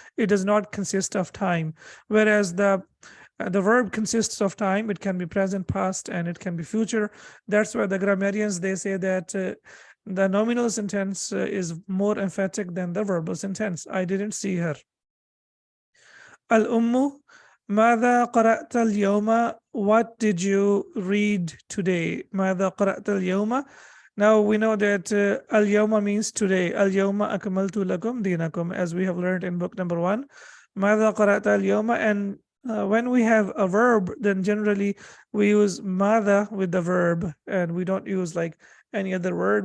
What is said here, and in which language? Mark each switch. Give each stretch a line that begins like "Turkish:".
English: It does not consist of time, whereas the verb consists of time. It can be present, past, and it can be future. That's why the grammarians, they say that the nominal sentence is more emphatic than the verbal sentence. I didn't see her.
Arabic: Al-ummu ماذا قرأت اليوم?
English: What did you read today?
Arabic: ماذا قرأت اليوم?
English: Now we know that al-yawma means today. Al-yawma akmaltu lakum dinakum, as we have learned in book number 1.
Arabic: ماذا قرأت اليوم?
English: And when we have a verb, then generally we use ماذا with the verb, and we don't use like any other word.